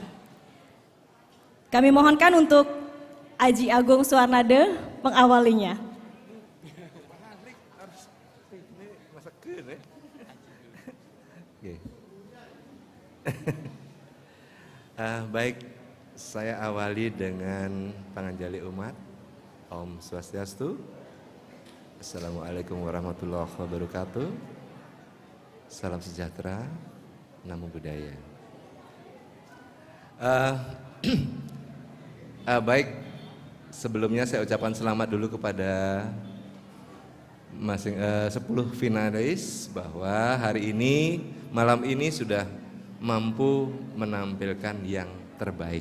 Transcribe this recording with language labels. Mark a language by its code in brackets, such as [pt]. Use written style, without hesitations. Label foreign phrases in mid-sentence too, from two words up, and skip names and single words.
[id] Kami mohonkan untuk Aji Agung Suwarnade mengawalinya. Baik, saya awali dengan panganjali umat. Om Swastiastu. [ar] السلام عليكم ورحمة الله وبركاته. [id] Salam sejahtera. Namo buddhaya. Baik, sebelumnya saya ucapkan selamat dulu kepada 10 finalis bahwa hari ini, malam ini sudah mampu menampilkan yang terbaik.